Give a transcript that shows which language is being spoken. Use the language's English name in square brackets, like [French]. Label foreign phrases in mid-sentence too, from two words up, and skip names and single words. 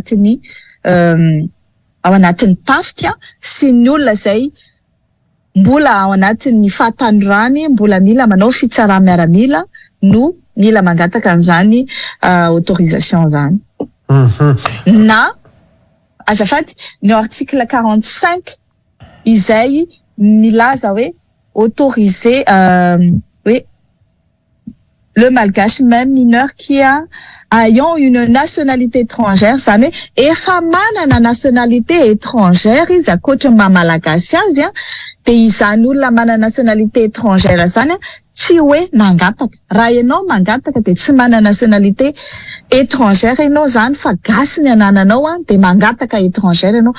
[Malagasy] ao anatin'ny tafika sy ny olona izay mbola ao anatin'ny fahatanorany mbola mila manao fitsarana miaramila no mila mangataka an'izany autorisation zany. Na azafady ny article 45 izay milaza hoe [French] autoriser oui, le malgache même mineur qui ayant une nationalité étrangère [Malagasy] zany hoe efa manana [French] nationalité étrangère [Malagasy] izy akoatra mamalagasy azy dia izany olona manana [French] nationalité étrangère [Malagasy] zany tsy hoe nangataka. Raha ianao mangataka dia tsy manana [French] nationalité étrangère [Malagasy] ianao zany fa gasy ny anananao dia mangataka étrangère ianao.